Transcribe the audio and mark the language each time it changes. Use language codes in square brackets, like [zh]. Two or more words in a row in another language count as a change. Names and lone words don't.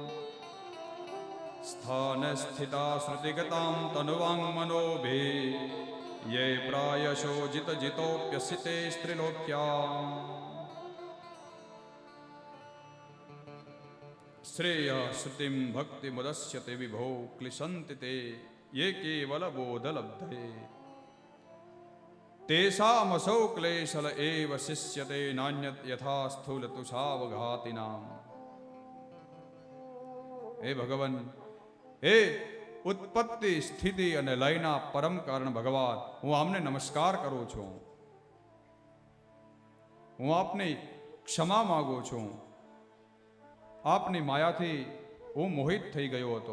[sa] स्थानस्थिता श्रुतिगतां तनुवाङ्मनोभिः ये प्रायशो जितजितोऽप्यसिते स्त्रिलोक्याम् श्रेयः श्रुतिं भक्तिमुदस्यते विभो क्लिशन्ति ते ये केवलबोधलब्धे तेषामसौ क्लेशल एव शिष्यते नान्यत् यथा स्थूलतुषावघातिनाम्. [gu] હે ભગવાન, હે ઉત્પત્તિ સ્થિતિ અને લયના પરમ કારણ ભગવાન, હું આમને નમસ્કાર કરું છું. હું આપની ક્ષમા માંગુ છું. આપની માયાથી હું મોહિત થઈ ગયો હતો.